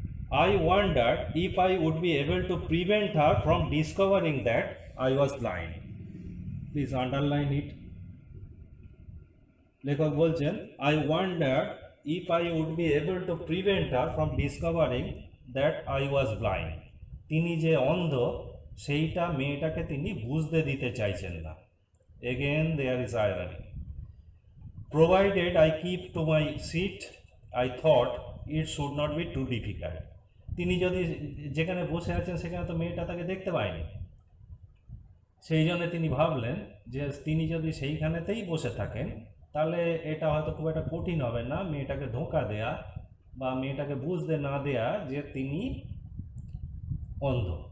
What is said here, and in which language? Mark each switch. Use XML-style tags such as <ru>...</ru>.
<en>I wondered if I would be able to prevent her from discovering that I was blind. Please underline it.</en> <bn>লেখক বলছেন,</bn> <en>I wondered if I would be able to prevent her from discovering that I was blind.</en> <bn>তিনি যে অন্ধ সেইটা মেয়েটাকে তিনি বুঝতে দিতে চাইছেন না।</bn> <en>Again there is irony. Provided I keep to my seat, I thought it should not be too difficult.</en> <bn>তিনি যদি যেখানে বসে আছেন সেখানে তো মেয়েটা তাকে দেখতে পায়নি, সেই জন্য তিনি ভাবলেন যে তিনি যদি সেইখানেতেই বসে থাকেন তাহলে এটা হয়তো খুব একটা কঠিন হবে না মেয়েটাকে ধোঁকা দেয়া বা মেয়েটাকে বুঝতে না দেয়া যে তিনি অন্ধ।</bn>